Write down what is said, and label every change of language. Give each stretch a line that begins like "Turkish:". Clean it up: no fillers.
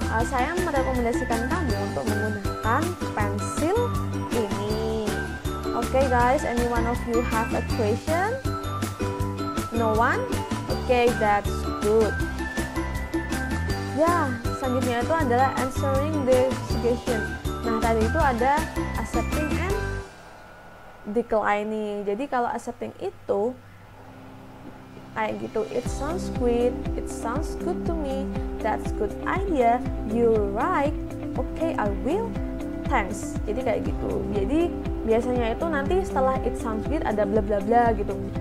Indonesian: Saya merekomendasikan kamu untuk menggunakan pensil ini.
English: Okay guys, any one of you have a question? No one? Okay, that's good.
Indonesian: Ya, selanjutnya itu adalah
English: answering the suggestion.
Indonesian: Nah, tadi itu ada
English: accepting and declining.
Indonesian: Jadi kalau accepting itu kayak gitu,
English: it sounds good to me, that's good idea, you're right, okay I will, thanks.
Indonesian: Jadi kayak gitu. Jadi biasanya itu nanti setelah
English: it sounds good
Indonesian: ada bla bla bla gitu.